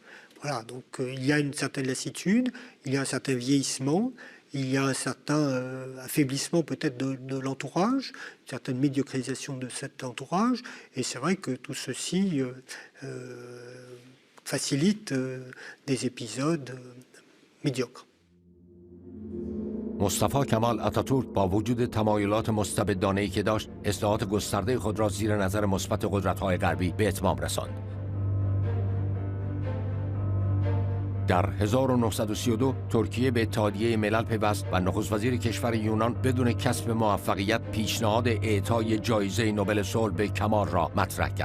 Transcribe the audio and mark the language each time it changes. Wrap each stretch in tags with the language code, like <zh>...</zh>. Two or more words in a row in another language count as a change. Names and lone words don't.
<fr>Voilà, donc il y a une certaine lassitude, il y a un certain vieillissement, il y a un certain affaiblissement peut-être de l'entourage, une certaine médiocrisation de cet entourage, et c'est vrai que tout ceci facilite des épisodes médiocres.</fr> <fa>مصطفی کمال اتاتورک با وجود تمایلات مستبدانه‌ای که داشت، اصلاحات گسترده خود را زیر نظر مثبت قدرت‌های غربی به اتمام رساند. در 1932 ترکیه به اتحادیه ملل پیوست و نخست وزیر کشور یونان بدون کسب موفقیت پیشنهاد اعطای جایزه نوبل صلح به کمال را مطرح کرد.</fa>